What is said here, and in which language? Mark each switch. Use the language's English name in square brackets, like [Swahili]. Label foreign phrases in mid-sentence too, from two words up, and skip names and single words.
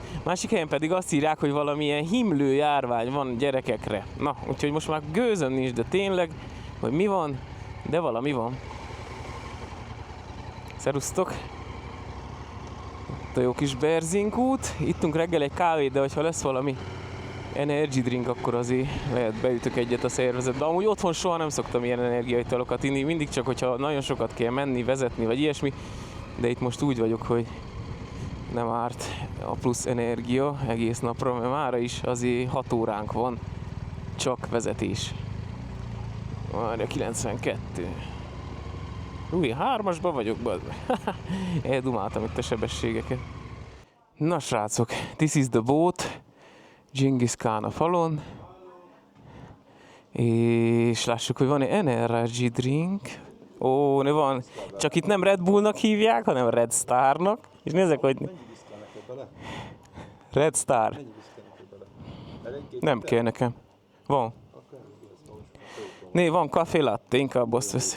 [Hungarian] Másik helyen pedig azt írják, hogy valamilyen himlő járvány van gyerekekre. Na, úgyhogy most már gőzöm nincs, de tényleg, hogy mi van, de valami van. Szerusztok! Itt a jó kis Berzinkút. Ittunk reggel egy kávét, de hogyha lesz valami [English] energy drink, [Hungarian] akkor azért lehet beütök egyet a szervezetbe. Amúgy otthon soha nem szoktam ilyen energiaitalokat inni, mindig csak, hogyha nagyon sokat kell menni, vezetni, vagy ilyesmi. De itt most úgy vagyok, hogy nem árt a plusz energia egész napra, mert mára is azért 6 óránk van, csak vezetés. Várja, 92. Új, 3-asban vagyok, bazd meg. Eldumáltam itt a sebességeket. Na srácok, [English] this is the boat. [Hungarian] Genghis Khan a falon. És lássuk, hogy van egy [English] energy drink. [Hungarian] Ó, ne van. Csak itt nem Red Bullnak hívják, hanem Red Starnak. És nézzek, hogy... Red Star. Nem kell nekem. Van. Né, van café latte, inkább azt veszek.